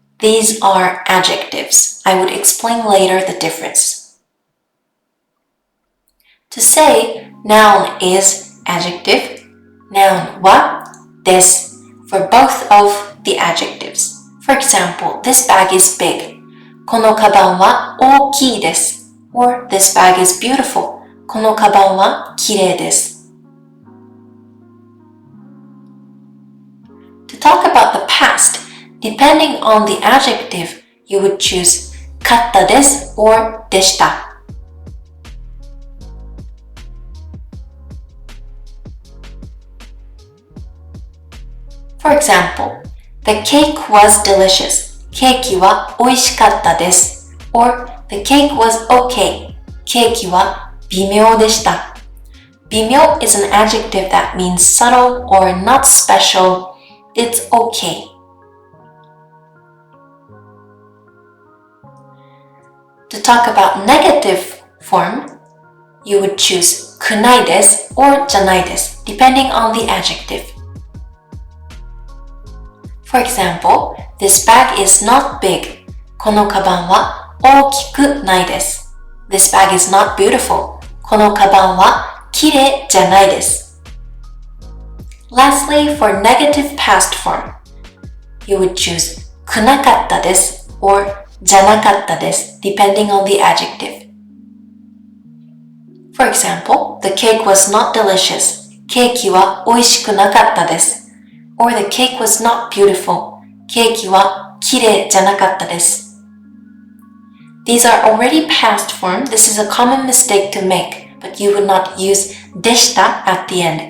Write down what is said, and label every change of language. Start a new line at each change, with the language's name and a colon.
English: These are adjectives. I would explain later the difference. To say noun is adjective, noun wa, des for both of the adjectives. For example, this bag is big.
Japanese: このカバンは大きいです.
English: Or this bag is beautiful.
Japanese: このカバンはきれいです.
English: To talk about the past, depending on the adjective, you would choose かったです or でした. For example, the cake was delicious.
Japanese: ケーキは美味しかったです.
English: Or the cake was okay.
Japanese: ケーキは微妙でした.
English: 微妙 is an adjective that means subtle or not special. It's okay. To talk about negative form, you would choose くないです or じゃないです depending on the adjective. For example, this bag is not big.
Japanese: このカバンは大きくないです.
English: This bag is not beautiful.
Japanese: このカバンはきれいじゃないです.
English: Lastly, for negative past form, you would choose くなかったです or じゃなかったです depending on the adjective. For example, the cake was not delicious.
Japanese: ケーキは美味しくなかったです.
English: Or the cake was not beautiful.
Japanese: ケーキはきれいじゃなかったです.
English: These are already past form. This is a common mistake to make. but you would not use でした at the end.